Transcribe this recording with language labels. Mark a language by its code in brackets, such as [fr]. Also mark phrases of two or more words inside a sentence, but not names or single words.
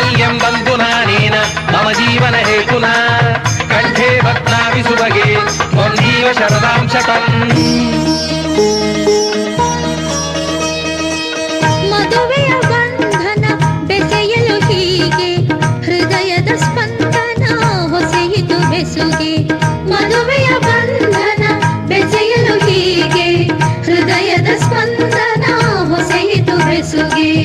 [sa] बन्धुनानेन मम जीवन हेतुना कण्ठे बध्नामि सुभगे त्वं जीव शरदां शतम् [kn] ಮದುವೆಯ ಬಂಧನ ಬೆಸೆಯಲು ಹೀಗೆ ಹೃದಯದ ಸ್ಪಂದನ ಹೊಸೆಯಿತು ಬೆಸುಗೆ ಮದುವೆಯ ಬಂಧನ ಬೆಸೆಯಲು ಹೀಗೆ ಹೃದಯದ ಸ್ಪಂದನ ಹೊಸೆಯಿತು ಬೆಸುಗೆ